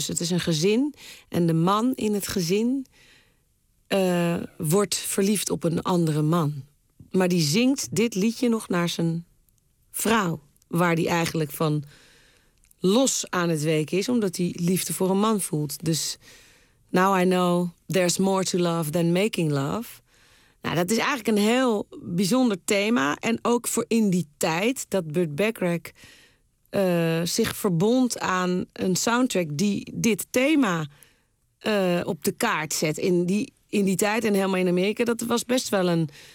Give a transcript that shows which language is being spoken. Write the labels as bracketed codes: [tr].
[nl] Dus het is een gezin en de man in het gezin wordt verliefd op een andere man. Maar die zingt dit liedje nog naar zijn vrouw. Waar die eigenlijk van los aan het weken is, omdat hij liefde voor een man voelt. [en] Dus now I know there's more to love than making love. [nl] Nou, dat is eigenlijk een heel bijzonder thema. En ook voor in die tijd dat Burt Bacharach zich verbond aan een soundtrack die dit thema op de kaart zet. In die tijd en helemaal in Amerika, dat was best wel een